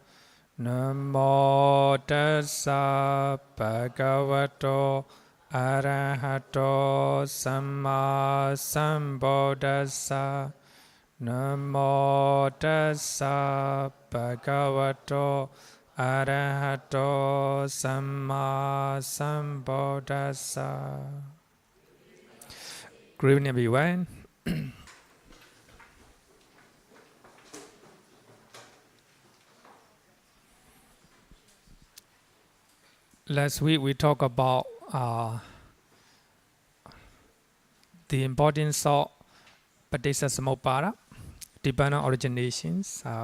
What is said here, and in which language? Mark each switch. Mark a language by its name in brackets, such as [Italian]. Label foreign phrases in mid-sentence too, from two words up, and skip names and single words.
[Pali] Namo tassa Bhagavato Arahato Samma Sambuddhassa. Namo tassa Bhagavato Arahato Samma Sambuddhassa. [English] Good evening, everyone. Last week we talked about the importance of Paticcasamuppada, dependent originations.